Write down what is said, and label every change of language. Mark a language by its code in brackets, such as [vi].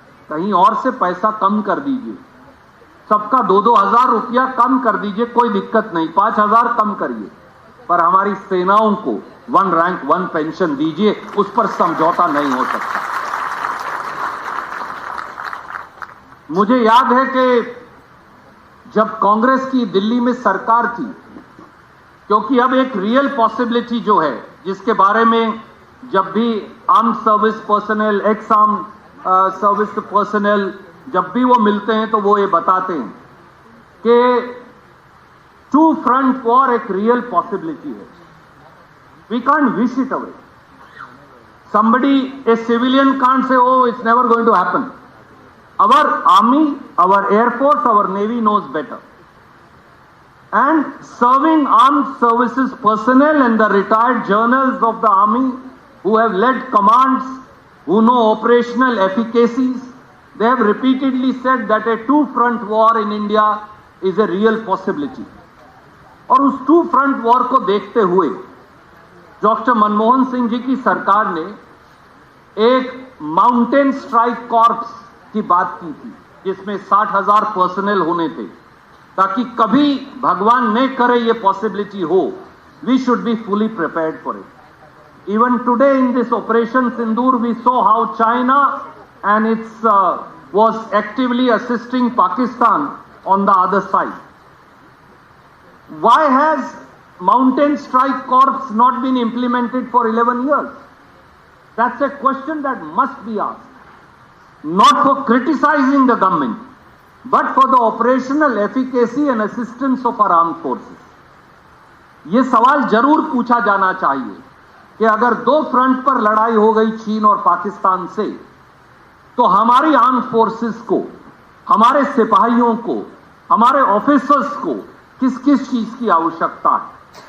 [hi] कहीं और से पैसा कम कर दीजिए, सबका 2-2 हजार रुपया कम कर दीजिए, कोई दिक्कत नहीं, 5,000 कम करिए, पर हमारी सेनाओं को वन रैंक वन पेंशन दीजिए, उस पर समझौता नहीं हो सकता. मुझे याद है कि जब कांग्रेस की दिल्ली में सरकार थी, क्योंकि अब एक रियल पॉसिबिलिटी जो है, जिसके बारे में जब भी arm service personal, x arm service personal जब भी वो मिलते हैं तो वो ये बताते हैं कि टू फ्रंट वॉर एक रियल पॉसिबिलिटी है. [en] We can't wish it away. Somebody, a civilian can't say, oh, it's never going to happen. Our army, our air force, our navy knows better. And serving armed services personnel and the retired journals of the army who have led commands, who know operational efficacies, they have repeatedly said that a two-front war in India is a real possibility. [hi] और उस two-front war को देखते हुए doctor Manmohan Singh ji की सरकार ने एक mountain strike corps की बात की थी, जिसमें 60,000 पर्सनल होने थे, ताकि कभी भगवान न करे ये पॉसिबिलिटी हो. [en] We should be fully prepared for it. Even today in this operation Sindoor we saw how China and it's was actively assisting Pakistan on the other side. Why has Mountain Strike Corps not been implemented for 11 years? That's a question that must be asked. Not for criticizing the government, but for the operational efficacy and assistance of our armed forces. [hi] ये सवाल जरूर पूछा जाना चाहिए कि अगर दो front पर लड़ाई हो गई चीन और पाकिस्तान से, तो हमारी आर्म फोर्सेस को, हमारे सिपाहियों को, हमारे ऑफिसर्स को किस किस चीज की आवश्यकता है.